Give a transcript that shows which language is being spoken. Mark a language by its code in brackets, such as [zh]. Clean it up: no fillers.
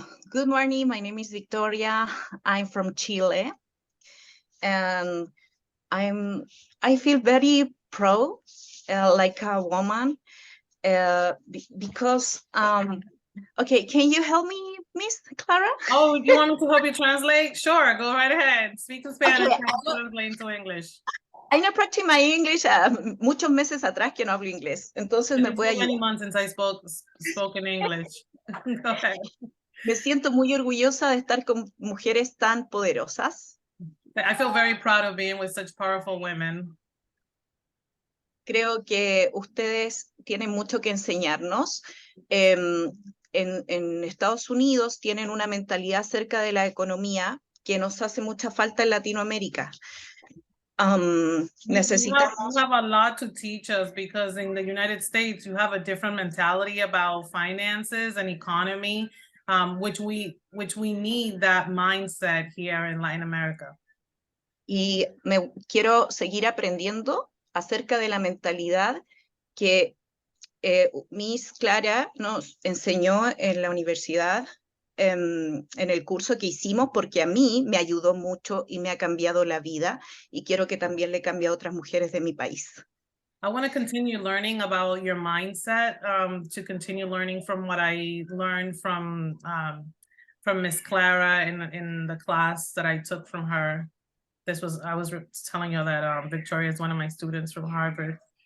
[en] Good morning, my name is Victoria. I'm from Chile, and I feel very proud, like a woman, because okay, can you help me, Miss Clara? Oh, you want me to help you translate? Sure, go right ahead. Speak to Spanish, Okay. translate to English. I not practice my English [es] muchos meses atrás que no hablo inglés, entonces me puede ayudar. [en] Many months since I spoke in English. Go ahead. [es] Me siento muy orgullosa de estar con mujeres tan poderosas. [en] I feel very proud of being with such powerful women. [es] Creo que ustedes tienen mucho que enseñarnos. En Estados Unidos tienen una mentalidad acerca de la economía que nos hace mucha falta en Latinoamérica. necesita. [en] You have a lot to teach us because in the United States, you have a different mentality about finances and economy, which we need that mindset here in Latin America. [es] Y me quiero seguir aprendiendo acerca de la mentalidad que Miss Clara nos enseñó en la universidad, en el curso que hicimos, porque a mí me ayudó mucho y me ha cambiado la vida, y quiero que también le cambie a otras mujeres de mi país. [en] I want to continue learning about your mindset, to continue learning from what I learned from Miss Clara in the class that I took from her. I was telling you that Victoria is one of my students from Harvard.